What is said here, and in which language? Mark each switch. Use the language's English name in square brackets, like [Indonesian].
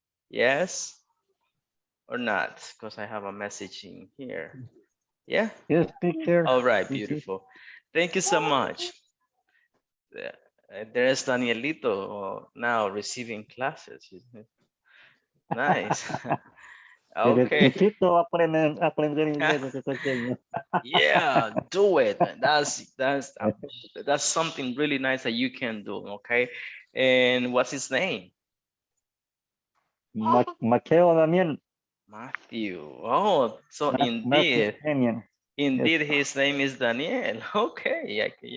[English] Yes or not? Because I have a message in here. Yeah? Yes, teacher. All right, beautiful. Thank you so much. There's Danielito now receiving classes. Nice. Okay. [Spanish] Aprender inglés desde pequeño. [English] Yeah, do it. That's something really nice that you can do. Okay. And what's his name? Mateo Daniel. Matthew. Oh, so indeed. Indeed, Yes. his name is Daniel. Okay.